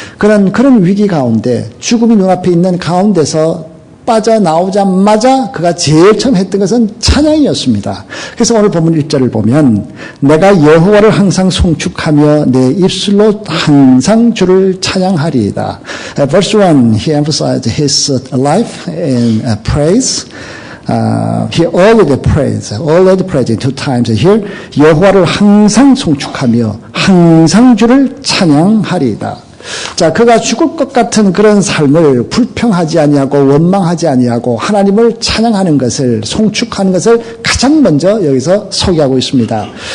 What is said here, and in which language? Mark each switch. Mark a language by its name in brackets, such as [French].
[Korean] 그런 위기 가운데 죽음이 눈앞에 있는 가운데서 빠져나오자마자 그가 제일 처음 했던 것은 찬양이었습니다. 그래서 오늘 본문 1절을 보면 내가 여호와를 항상 송축하며 내 입술로 항상 주를 찬양하리이다. [English] Verse 1, he emphasized his life in praise. He already praised two times here. [Korean] 여호와를 항상 송축하며 항상 주를 찬양하리이다. 자, 그가 죽을 것 같은 그런 삶을 불평하지 아니하고 원망하지 아니하고 하나님을 찬양하는 것을 송축하는 것을 가장 먼저 여기서 소개하고 있습니다.